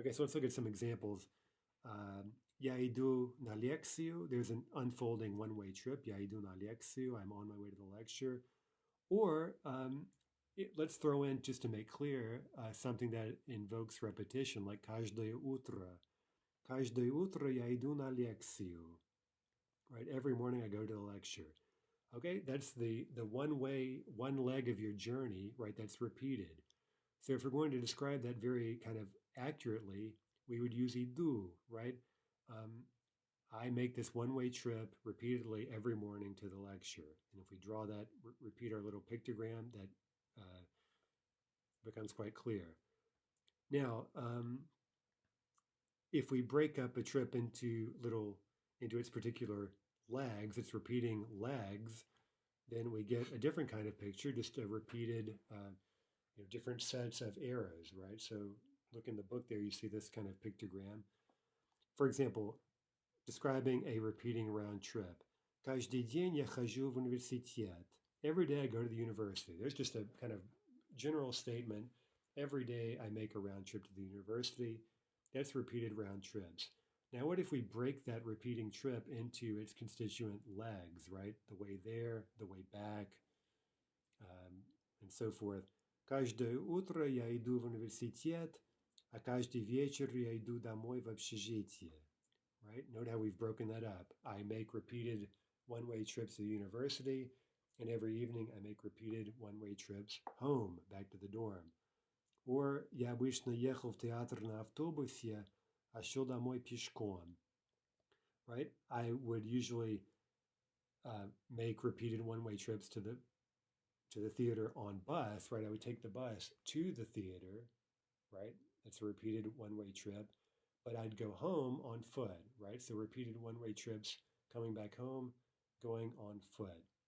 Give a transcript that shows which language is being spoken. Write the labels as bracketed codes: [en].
[en] Okay, so let's look at some examples. [ru] Ja idu na lekciju. [en] There's an unfolding one-way trip. [ru] Ja idu na lekciju. [en] I'm on my way to the lecture. Or let's throw in, just to make clear, something that invokes repetition, like [ru] каждое утро. Каждое утро я иду на лекцию. [en] Right? Every morning I go to the lecture. Okay, that's the one leg of your journey, right? That's repeated. So if we're going to describe that very kind of accurately, we would use idu, right? I make this one-way trip repeatedly every morning to the lecture. And if we draw that, repeat our little pictogram, that becomes quite clear. Now, if we break up a trip into its particular legs, its repeating legs, then we get a different kind of picture, just a repeated, different sets of arrows, right? So look in the book there, you see this kind of pictogram. For example, describing a repeating round trip. [ru] Каждый день я хожу в университет. [en] Every day I go to the university. There's just a kind of general statement. Every day I make a round trip to the university. That's repeated round trips. Now, what if we break that repeating trip into its constituent legs, right? The way there, the way back, and so forth. [ru] Каждое утро я иду в университет, а каждый вечер я иду домой в общежитие. [en] Right? Note how we've broken that up. I make repeated one-way trips to the university, and every evening I make repeated one-way trips home, back to the dorm. [ru] Or я обычно ехал в театр на автобусе, а шел домой пешком. [en] Right? I would usually make repeated one-way trips to the theater on bus, right? I would take the bus to the theater, right? That's a repeated one-way trip. But I'd go home on foot, right? So repeated one-way trips, coming back home, going on foot.